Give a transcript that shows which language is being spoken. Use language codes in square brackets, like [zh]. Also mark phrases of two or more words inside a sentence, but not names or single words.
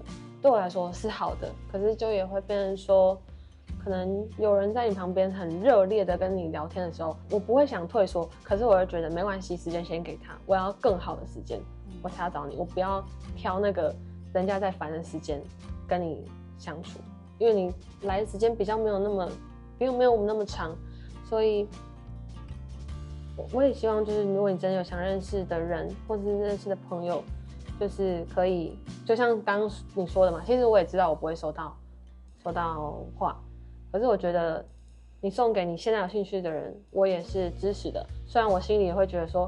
[zh] 對我來說是好的，可是就也會變成說，可能有人在你旁邊很熱烈的跟你聊天的時候，我不會想退縮，可是我會覺得沒關係，時間先給他，我要更好的時間。我才要找你，我不要挑那個人家在煩的時間跟你相處，因為你來的時間比較沒有那麼，沒有我們那麼長，所以我也希望就是如果你真的有想認識的人或者是認識的朋友，就是可以，就像剛剛你說的嘛，其實我也知道我不會收到話，可是我覺得你送給你現在有興趣的人，我也是支持的，雖然我心裡也會覺得說。